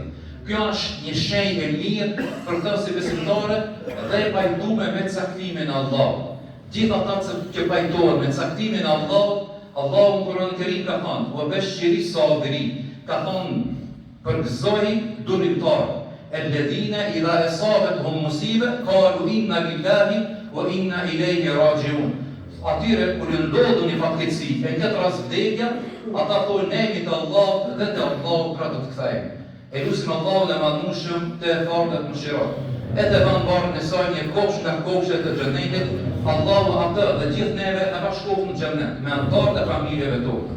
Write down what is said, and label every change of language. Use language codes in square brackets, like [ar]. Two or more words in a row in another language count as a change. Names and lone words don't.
[sq] Kjo është një shenjë e mirë për të si besimtare dhe e pajtuar me caktimin e Allahut. Gjithë ata që pajtohen me caktimin e Allahut, Allahu në Kur'anin e Kerim ka thënë: [ar] "وبشر الصابرين", [sq] ka thënë përgëzoi durimtarët, [ar] "الذين إذا أصابتهم مصيبة قالوا إنا لله وإنا إليه راجعون". [sq] Atyre kur ju ndodhë një fatkeqësi, e në këtë rast vdekja, ata thonë ne jemi të Allahut dhe te Allahu pra do të kthehemi. E lutim Allahun e Madhnushëm të fortë të mëshiroj. E të vënë barën e saj një kopsh nga kopshet e xhenetit, Allahu atë dhe gjithë neve na bashkoft në xhenet, me anëtarët e familjeve tona.